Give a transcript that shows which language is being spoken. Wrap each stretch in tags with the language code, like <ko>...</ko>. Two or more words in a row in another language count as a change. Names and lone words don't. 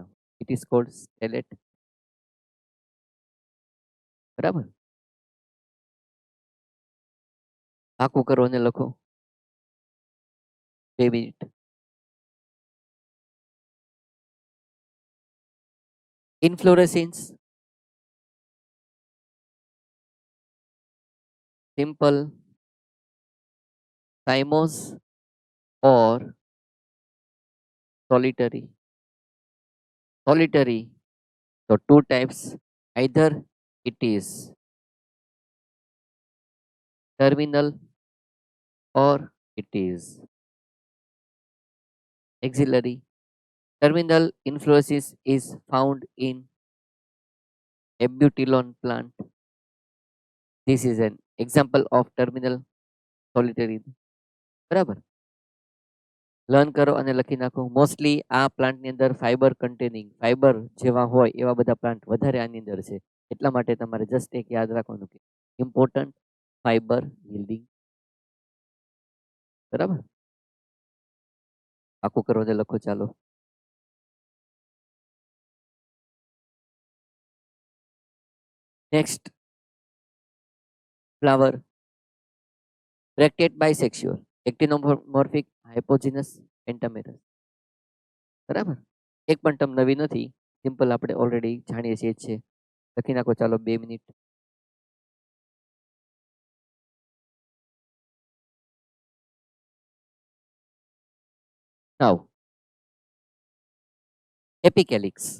<en>it is called skeleton. બરાબર.</en> <gu>પાકું કરો અને લખો. 2 મિનિટ. ઇન્ફ્લોરેસન્સ,</gu> <en>simple, cymose or solitary. Solitary, so 2 types. Either it is terminal or it is axillary. Terminal inflorescence is found in Abutilon plant. This is an example of terminal solitary.</en> <gu>બરાબર. લર્ન કરો અને લખી નાખો. મોસ્ટલી આ પ્લાન્ટની અંદર</gu> <en>fiber containing,</en> <gu>ફાઈબર જેવા હોય એવા બધા પ્લાન્ટ વધારે આની અંદર છે. એટલા માટે તમારે જસ્ટ એક યાદ રાખવાનું કે</gu> <en>important fiber yielding.</en> <gu>બરાબર. આખું કરો અને લખો. ચાલો.</gu> <en>Next, flower. Bracteate bisexual, actinomorphic, hypogynous, pentamerous.</en> <gu>બરાબર. એક પણ ટર્મ નવી નથી, સિમ્પલ આપણે ઓલરેડી જાણીએ છીએ જ છે. લખી નાખો. ચાલો 2 મિનિટ.</gu> <en>now epicalyx.</en>